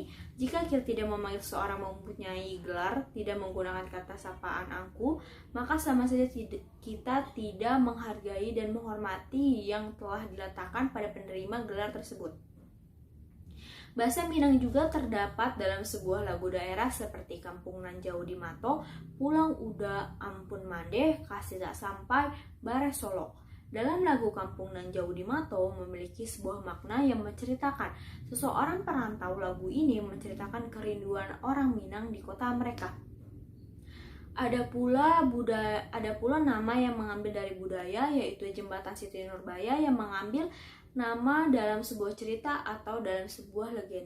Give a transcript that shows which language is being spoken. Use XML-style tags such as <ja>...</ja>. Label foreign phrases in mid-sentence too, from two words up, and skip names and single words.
<id>Jika kita tidak memanggil seorang mempunyai gelar, tidak menggunakan kata sapaan angku, maka sama saja kita tidak menghargai dan menghormati yang telah diletakkan pada penerima gelar tersebut. Bahasa Minang juga terdapat dalam sebuah lagu daerah seperti Kampung Nan Jauh di Mato, Pulang Uda Ampun Mandeh, Kasih Tak Sampai, Bare Solo. Dalam lagu Kampung Nan Jauh di Mato memiliki sebuah makna yang menceritakan seseorang perantau. Lagu ini menceritakan kerinduan orang Minang di kota mereka. Ada pula nama yang mengambil dari budaya, yaitu Jembatan Siti Nurbaya yang mengambil nama dalam sebuah cerita atau dalam sebuah legenda.</id>